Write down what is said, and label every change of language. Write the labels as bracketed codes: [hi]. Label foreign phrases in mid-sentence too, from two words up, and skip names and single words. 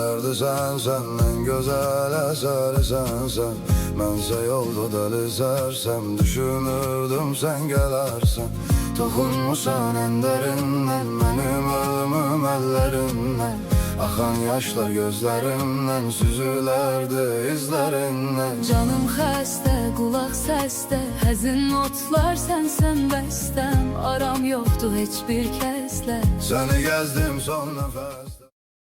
[tr] sen en güzel eseri sen. [az] Mənsə yolda [tr] delizersem düşünürdüm sen gelersen. Toxunmuşsan en derinden benim ölümüm ellerinden. [az] Axan yaşlar gözlərimdən süzülərdi izlərindən. Canım xəstə, qulaq səsdə, həzin notlar sənsən bəstəm. Aram yoxdur heç bir kəslə. Səni gəzdim son nəfəsdə.